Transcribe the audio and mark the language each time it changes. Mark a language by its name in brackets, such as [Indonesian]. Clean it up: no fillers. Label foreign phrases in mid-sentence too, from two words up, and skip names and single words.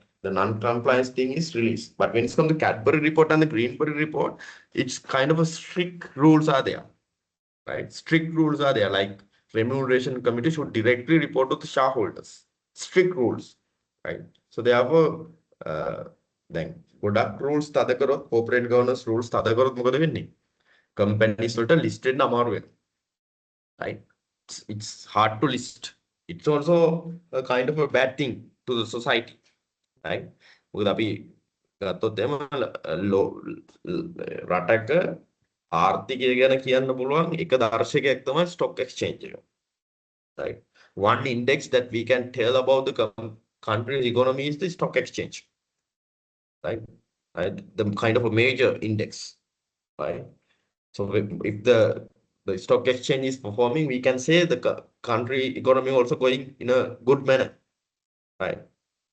[English] The non-compliance thing is released, but when it's come to Cadbury report and the Greenberg report, it's kind of a strict rules are there, right? Strict rules are there, like remuneration committee should directly report to the shareholders. Strict rules, right? So therefore, then [Sinhala] ගොඩක් rules තද කරොත් [English] corporate governance rules [Sinhala] තද කරොත් මොකද වෙන්නේ? Companies වලට listed අමාරු වෙනවා, [English] right? It's hard to list. It's also a kind of a bad thing to the society, right? [Sinhala] මොකද අපි ගත්තොත් එම රටක ආර්ථිකය ගැන කියන්න පුළුවන් එක දර්ශකයක් තමයි [English] stock exchange [Sinhala] එක, [English] right? One index that we can tell about the country's economy is the stock exchange, right? Right? The kind of a major index, right? So if the stock exchange is performing, we can say the country economy also going in a good manner, right?